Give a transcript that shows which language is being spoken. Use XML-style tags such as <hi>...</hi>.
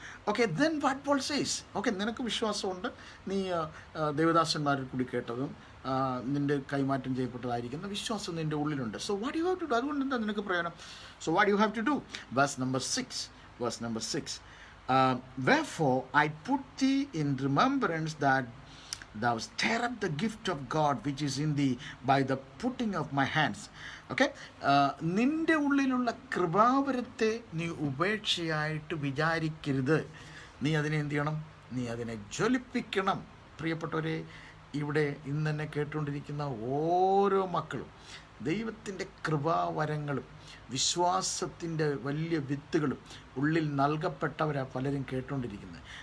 <en>Okay, then what Paul says, okay,</en> <ml>നിനക്ക് വിശ്വാസമുണ്ട്, നീ ദേവദാസന്മാരിൽ കൂടി കേട്ടതും നിന്റെ കൈമാറ്റം ചെയ്യപ്പെട്ടതായിരിക്കുന്ന വിശ്വാസം നിന്റെ ഉള്ളിലുണ്ട്.</ml> <en>so what you have to do,</en> <ml>അതുകൊണ്ട് എന്താ നിനക്ക് പ്രയോജനം?</ml> <en>So what you have to do? verse number 6, wherefore I put thee in remembrance that thou stir up the gift of God which is in thee by the putting of my hands.</en> <ml>Okay, നിന്റെ ഉള്ളിലുള്ള കൃപാവരത്തെ നീ ഉപേക്ഷയായിട്ട് വിചാരിക്കരുത്. നീ അതിനെ എന്ത് ചെയ്യണം? നീ അതിനെ ജ്വലിപ്പിക്കണം. പ്രിയപ്പെട്ടവരെ, ഇവിടെ ഇന്ന് തന്നെ കേട്ടുകൊണ്ടിരിക്കുന്ന ഓരോ മക്കളും ദൈവത്തിൻ്റെ കൃപാവരങ്ങളും വിശ്വാസത്തിൻ്റെ വലിയ വിത്തുകളും ഉള്ളിൽ നൽകപ്പെട്ടവരാ പലരും കേട്ടുകൊണ്ടിരിക്കുന്നത്.</ml>